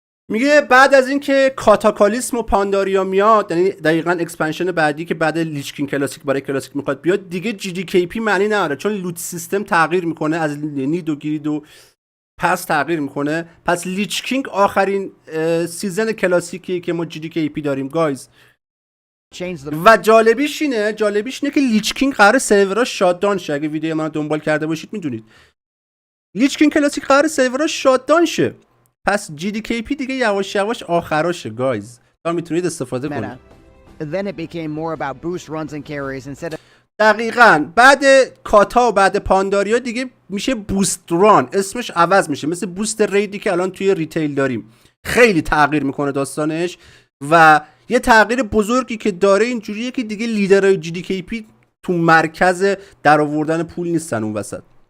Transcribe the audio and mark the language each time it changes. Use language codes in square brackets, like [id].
[fa] میگه بعد از اینکه کاتاکالیسم و پانداریا میاد، یعنی دقیقاً اکسپنشن بعدی که بعد لیچکین کلاسیک برای کلاسیک میخواد بیاد، دیگه GDKP معنی نداره چون لوت سیستم تغییر میکنه، از نید و گرید و پس تغییر میکنه. پس لیچکینگ آخرین سیزن کلاسیکی که ما GDKP داریم گایز. و جالبیش اینه که لیچکینگ قرار سروراش شاتدان شه. اگه ویدیو من دنبال کرده باشید میدونید لیچکینگ کلاسیک قرار سروراش شاتدان شه. پس GDKP دیگه یواش یواش آخراشه گایز، تا میتونید استفاده کنید. [en] Then it became more about boost runs and carries instead of [fa] دقیقاً بعد کاتا و بعد پانداریا دیگه میشه بوست ران، اسمش عوض میشه، مثل بوست ریدی که الان توی ریتیل داریم. خیلی تغییر میکنه داستانش و یه تغییر بزرگی که داره اینجوریه که دیگه لیدرهای GDKP تو مرکز در آوردن پول نیستن اون وسط.